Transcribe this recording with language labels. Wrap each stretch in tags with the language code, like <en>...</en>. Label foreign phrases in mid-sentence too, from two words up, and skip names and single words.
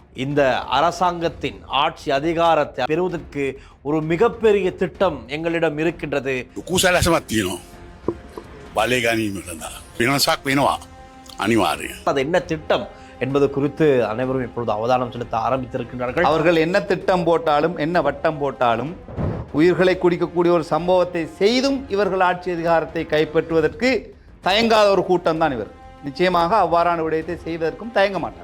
<ta>இந்த அரசாங்கத்தின் ஆட்சி அதிகாரத்தை பெறுவதற்கு ஒரு மிகப்பெரிய திட்டம் எங்களிடம் இருக்கின்றது.</ta> <si>කුසලසමත් තියෙනවා. බලය ගැනීමට වෙනසක් වෙනවා අනිවාර්යයෙන්.</si> <ta>அது என்ன திட்டம் என்பது குறித்து அனைவரும் இப்பொழுது அவதானம் செலுத்த ஆரம்பித்திருக்கின்றார்கள். அவர்கள் என்ன திட்டம் போட்டாலும் என்ன வட்டம் போட்டாலும் உயிர்களை குடிக்கக்கூடிய ஒரு சம்பவத்தை செய்தும் இவர்கள் ஆட்சி அதிகாரத்தை கைப்பற்றுவதற்கு தயங்காத ஒரு கூட்டம் தான் இவர். நிச்சயமாக அவ்வாறான விடயத்தை செய்வதற்கும் தயங்க மாட்டார்.</ta>